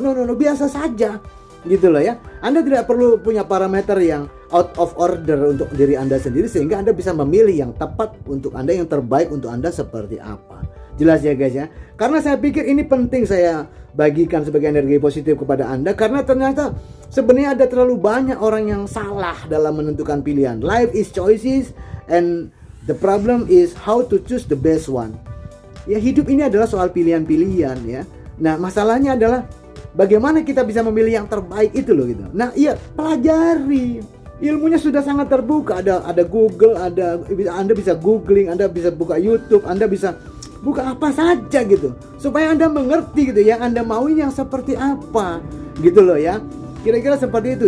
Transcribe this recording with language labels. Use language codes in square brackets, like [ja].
[id] No, biasa saja gitu loh ya. Anda tidak perlu punya parameter yang [en] out of order [id] untuk diri Anda sendiri, sehingga Anda bisa memilih yang tepat untuk Anda, yang terbaik untuk Anda seperti apa. Jelas ya guys ya. Karena saya pikir ini penting saya bagikan sebagai energi positif kepada Anda, karena ternyata sebenarnya ada terlalu banyak orang yang salah dalam menentukan pilihan. [en] Life is choices and the problem is how to choose the best one. [id] Ya, hidup ini adalah soal pilihan-pilihan ya. Nah, masalahnya adalah bagaimana kita bisa memilih yang terbaik itu loh gitu. Nah, iya, pelajari. Ilmunya sudah sangat terbuka. Ada Google, Anda bisa googling, Anda bisa buka YouTube, Anda bisa buka apa saja gitu, supaya Anda mengerti gitu yang Anda mau ini yang seperti apa gitu loh ya. Kira-kira seperti itu.